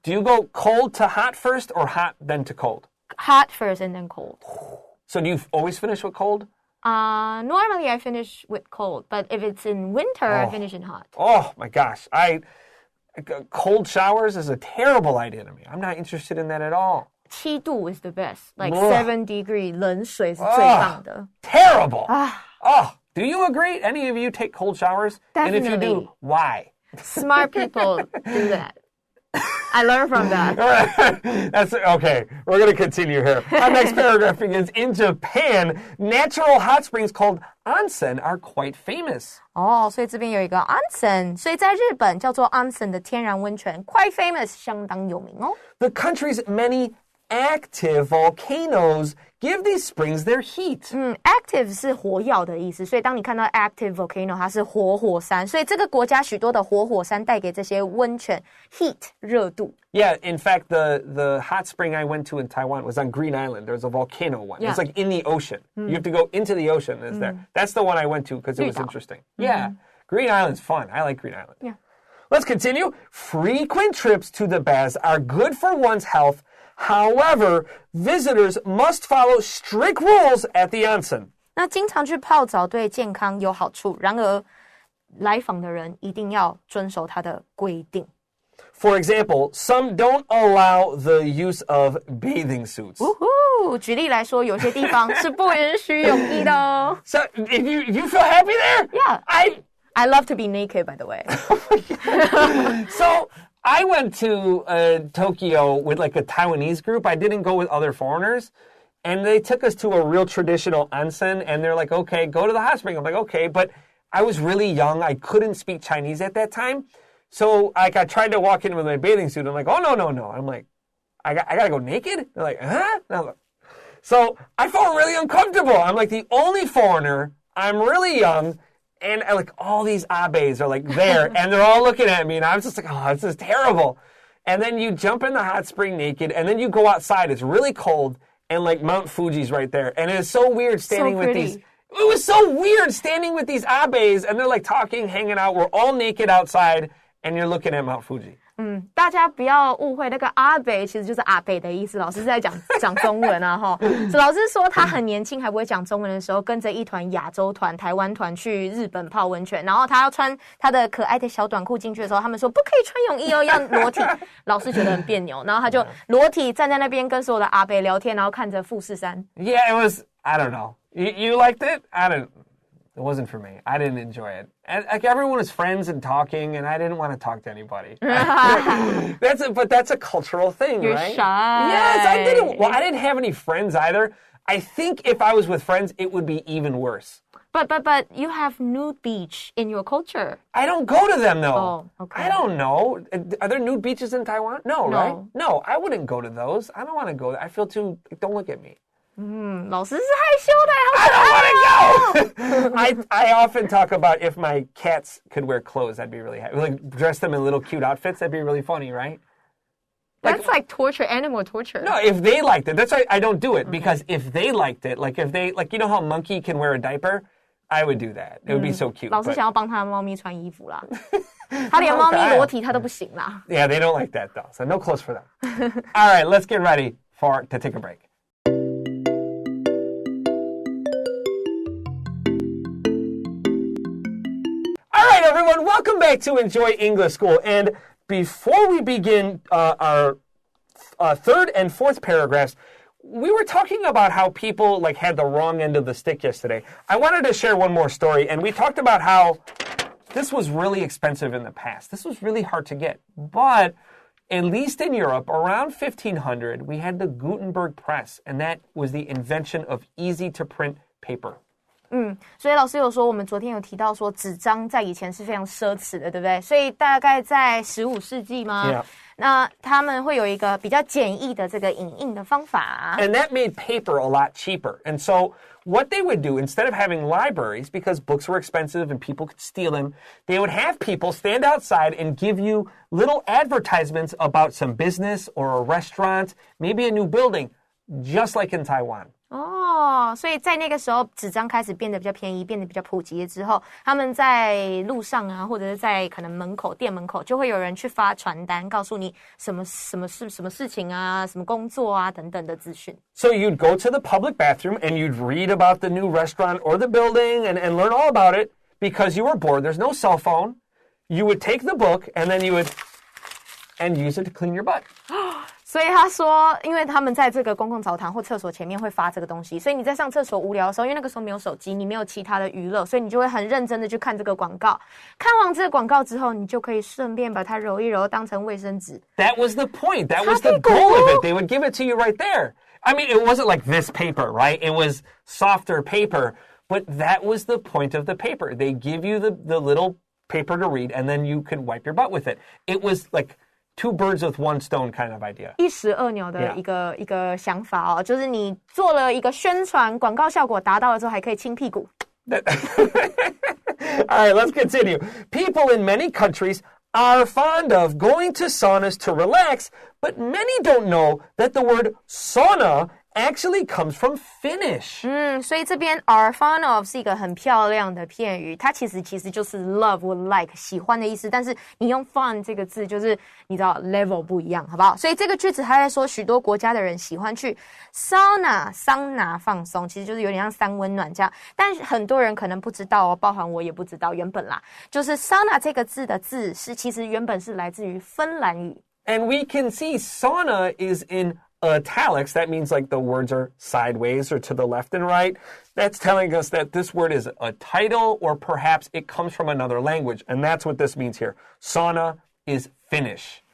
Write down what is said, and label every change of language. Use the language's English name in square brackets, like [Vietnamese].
[English] Do you go cold to hot first or hot then to cold? Hot first and then cold. So do you always finish with cold? Normally I finish with cold, but if it's in winter, I finish in hot. Oh my gosh. Cold showers is a terrible idea to me. I'm not interested in that at all. 7度 is the best. Like 7 degree [Chinese] 冷水是最棒的。 [English] Terrible. Do you agree? Any of you take cold showers? Definitely. And if you do, why? Smart people do that. I learned from that. That's okay. We're going to continue here. Our next paragraph begins, in Japan, natural hot springs called onsen are quite famous. [Chinese] 所以这边有一个 onsen， 所以在日本叫做 onsen 的天然温泉 [English] quite famous， [Chinese] 相当有名哦。 [English] The country's many active volcanoes give these springs their heat. [Chinese] Active 是活跃的意思，所以当你看到 active volcano， 它是活火山，所以这个国家许多的活火山带给这些温泉 heat 热度。 [English] Yeah, in fact, the hot spring I went to in Taiwan was on Green Island. There's a volcano one. Yeah. It's like in the ocean. You have to go into the ocean. Is there? That's the one I went to because it was interesting. Yeah, Green Island's fun. I like Green Island. Yeah. Let's continue. Frequent trips to the baths are good for one's health. However, visitors must follow strict rules at the onsen. [Chinese] 那经常去泡澡对健康有好处，然而来访的人一定要遵守它的规定。 [English] For example, some don't allow the use of bathing suits. [Chinese] 举例来说，有些地方是不允许泳衣的哦。 [English] So, you feel happy there? Yeah. I love to be naked, by the way. So, I went to Tokyo with like a Taiwanese group. I didn't go with other foreigners. And they took us to a real traditional onsen. And they're like, okay, go to the hot spring. I'm like, okay. But I was really young. I couldn't speak Chinese at that time. So like, I tried to walk in with my bathing suit. I'm like, oh, no. I'm like, I got to go naked? They're like, huh? So I felt really uncomfortable. I'm like the only foreigner. I'm really young. And like all these abes are like there and they're all looking at me and I was just like, oh, this is terrible. And then you jump in the hot spring naked and then you go outside. It's really cold and like Mount Fuji's right there. And it's so weird standing with these. It was so weird standing with these abes and they're like talking, hanging out. We're all naked outside and you're looking at Mount Fuji. [Chinese] 大家不要误会，那个阿北其实就是阿北的意思。老师是在讲中文啊，哈。老师说他很年轻还不会讲中文的时候，跟着一团亚洲团、台湾团去日本泡温泉，然后他要穿他的可爱的小短裤进去的时候，他们说不可以穿泳衣哦，要裸体。老师觉得很别扭，然后他就裸体站在那边跟所有的阿北聊天，然后看着富士山。 [English] Yeah, it was. I don't know. You liked it? I don't. It wasn't for me. I didn't enjoy it. And like everyone was friends and talking, and I didn't want to talk to anybody. But that's a cultural thing, You're right? Shy. Yes, I didn't. Well, I didn't have any friends either. I think if I was with friends, it would be even worse. But you have nude beach in your culture. I don't go to them though. Oh, okay. I don't know. Are there nude beaches in Taiwan? No, right? No, I wouldn't go to those. I don't want to go. I feel too. Don't look at me. [Chinese] 老师是害羞的，好可爱哦。 [English] I don't want to go. I often talk about if my cats could wear clothes, I'd be really happy. Like dress them in little cute outfits, that'd be really funny, right? That's like torture, animal torture. No, if they liked it, that's why I don't do it because if they liked it, like if they like, you know how a monkey can wear a didiaper, I would do that. It would be so cute. [Chinese] 老师想要帮他的猫咪穿衣服啦，他连猫咪裸体他都不行啦。 [English] Yeah, they don't like that though, so no clothes for them. All right, let's get ready to take a break. Everyone, welcome back to Enjoy English School. And before we begin our third and fourth paragraphs, we were talking about how people like had the wrong end of the stick yesterday. I wanted to share one more story, and we talked about how this was really expensive in the past. This was really hard to get. But at least in Europe, around 1500, we had the Gutenberg press, and that was the invention of easy-to-print paper. [Chinese] 所以老师有说，我们昨天有提到说，纸张在以前是非常奢侈的，对不对？所以大概在15世纪吗？ [English] Yeah. [Chinese] 那他们会有一个比较简易的这个影印的方法。 [English] And that made paper a lot cheaper. And so what they would do, instead of having libraries, because books were expensive and people could steal them, they would have people stand outside and give you little advertisements about some business or a restaurant, maybe a new building, just like in Taiwan. [Chinese] 所以在那个时候纸张开始变得比较便宜，变得比较普及了之后，他们在路上啊，或者是在可能门口、店门口，就会有人去发传单，告诉你什么事情啊，什么工作啊等等的资讯。 [English] So you'd go to the public bathroom and you'd read about the new restaurant or the building and learn all about it because you were bored. There's no cell phone. You would take the book and then you would use it to clean your butt. [Chinese] 所以他说，因为他们在这个公共澡堂或厕所前面会发这个东西，所以你在上厕所无聊的时候，因为那个时候没有手机，你没有其他的娱乐，所以你就会很认真的去看这个广告。看完这个广告之后，你就可以顺便把它揉一揉，当成卫生纸。 [English] That was the point. That was the goal of it. They would give it to you right there. I mean, it wasn't like this paper, right? It was softer paper, but that was the point of the paper. They give you the little paper to read, and then you could wipe your butt with it. It was like two birds with one stone kind of idea. [Chinese] 一石二鸟的一个想法哦，就是你做了一个宣传，广告效果达到了之后，还可以亲屁股。 [English] All right, let's continue. People in many countries are fond of going to saunas to relax, but many don't know that the word sauna actually comes from Finnish. [Chinese] 所以这边 are fond of 是一个很漂亮的片语，它其实就是 love 或 like 喜欢的意思，但是你用 fun 这个字就是你知道 level 不一样，好不好？所以这个句子还在说许多国家的人喜欢去桑拿放松，其实就是有点像三温暖这样，但很多人可能不知道哦，包含我也不知道，原本啦，就是 sauna 这个字的字是其实原本是来自于芬兰语。 [English] And we can see sauna is in italics. That means like the words are sideways or to the left and right. That's telling us that this word is a title or perhaps it comes from another language. And that's what this means here. Sauna is Finnish.